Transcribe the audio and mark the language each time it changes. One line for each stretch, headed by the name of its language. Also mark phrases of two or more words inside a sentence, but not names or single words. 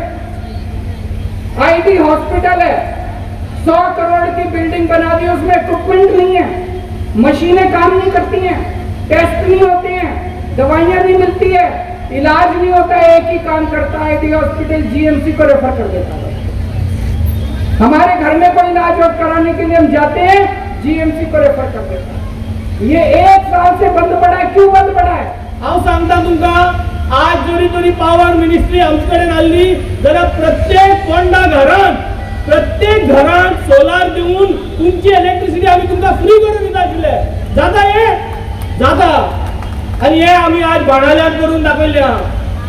Hindi: आईडी हॉस्पिटल है, 100 करोड़ की बिल्डिंग बना दी, उसमें इक्विपमेंट नहीं है, मशीनें काम नहीं करती हैं, टेस्ट नहीं होते हैं, दवाइयां नहीं मिलती है, इलाज नहीं होता है। एक ही काम करता है, आईडी हॉस्पिटल जीएमसी को रेफर कर देता है। हमारे घर में कोई इलाज और कराने के लिए हम जाते हैं, जीएमसी को रेफर कर देता है। ये 1 साल से बंद पड़ा है। क्यों बंद पड़ा है?
Konkani: हांव सांगता तुमका, आज जोरी तरी पावर मिनिस्ट्री आमचे कडेन आसली जाल्यार प्रत्येक घरांत सोलार दिवन तुमची इलेक्ट्रिसिटी आमी तुमकां फ्री करून दिता आशिल्ले। जाता हे? जाता। आनी हे आमी आज बाणावल्यात करून दाखयले आहा।